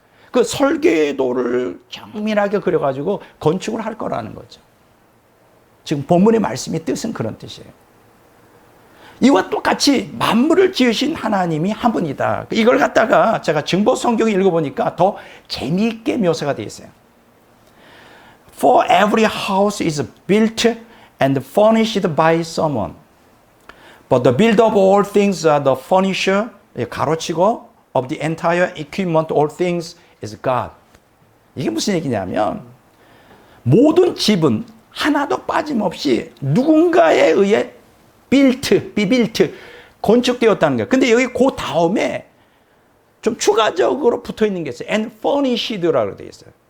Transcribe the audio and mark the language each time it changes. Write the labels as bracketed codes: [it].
[ko] 그 설계도를 정밀하게 그려가지고 건축을 할 거라는 거죠. 지금 본문의 말씀의 뜻은 그런 뜻이에요. 이와 똑같이 만물을 지으신 하나님이 한 분이다. 이걸 갖다가 제가 증보 성경을 읽어보니까 더 재미있게 묘사가 되어 있어요. [en] For every house is built and furnished by someone. But the builder of all things, the furnisher, 가로치고, of the entire equipment, all things is God. [ko] 이게 무슨 얘기냐면 모든 집은 하나도 빠짐없이 누군가에 의해 비빌트, 건축되었다는 거예요. 근데 여기 그 다음에 좀 추가적으로 붙어 있는 게 있어요. [en] And furnished [ko] 라고 되어 있어요.